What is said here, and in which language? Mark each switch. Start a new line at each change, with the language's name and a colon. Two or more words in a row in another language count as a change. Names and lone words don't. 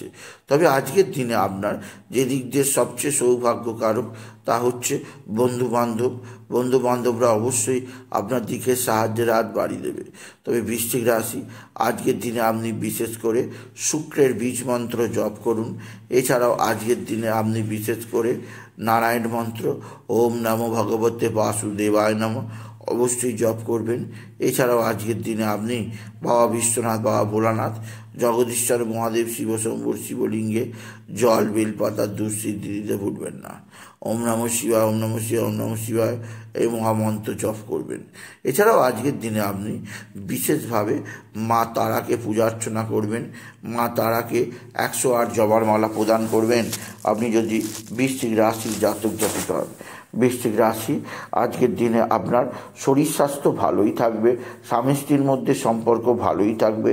Bangla: তবে আজকের দিনে আপনার যে দিক দিয়ে সবচেয়ে সৌভাগ্যকারক তা হচ্ছে বন্ধুবান্ধবরা অবশ্যই আপনার দিকে সাহায্যের হাত বাড়িয়ে দেবে। তবে বৃশ্চিক রাশি আজকের দিনে আপনি বিশেষ করে শুক্রের বীজ মন্ত্র জপ করুন। এছাড়াও আজকের দিনে আপনি বিশেষ করে নারায়ণ মন্ত্র
Sanskrit: ওম নমো ভগবতে বাসুদেবায় নমঃ
Bangla: অবশ্যই জপ করবেন। এছাড়াও আজকের দিনে আপনি বাবা বিশ্বনাথ, বাবা ভোলানাথ, জগদীশ্বর মহাদেব, শিবশম্ভুর শিবলিঙ্গে জল বেলপাতার দুঃসিদ্ধি দিতে ভুলবেন না।
Sanskrit: ওম নমঃ শিবায়, ওম নমঃ শিবায়, ওম নমঃ শিবায়
Bangla: এই মহামন্ত্র জপ করবেন। এছাড়াও আজকের দিনে আপনি বিশেষভাবে মা তারাকে পূজা অর্চনা করবেন। মা তারাকে 108 জবার মালা প্রদান করবেন আপনি যদি বৃশ্চিক রাশির জাতক জাতিকা হন। বৃশ্চিক রাশি আজকের দিনে আপনার শরীর স্বাস্থ্য ভালোই থাকবে, স্বামী স্ত্রীর মধ্যে সম্পর্ক ভালোই থাকবে।